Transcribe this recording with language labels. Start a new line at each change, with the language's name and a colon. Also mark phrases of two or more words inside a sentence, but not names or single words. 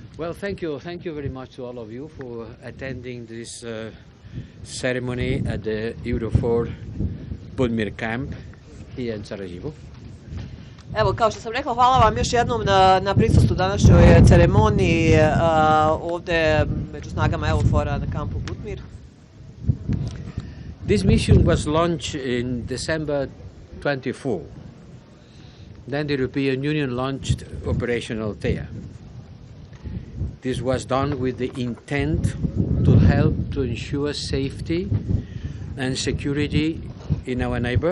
English: Well, thank you very much to all of you for attending this ceremony at the EUFOR Butmir camp here in Sarajevo.
Bosnian: Evo, kao što sam rekla, hvala vam još jednom na prisustvu današnjoj ceremoniji ovdje među snagama EUFOR-a na kampu Butmir.
English: This mission was launched in December 24. Then the European Union launched Operation Althea. This was done with the intent to help to ensure safety and security in our neighbor.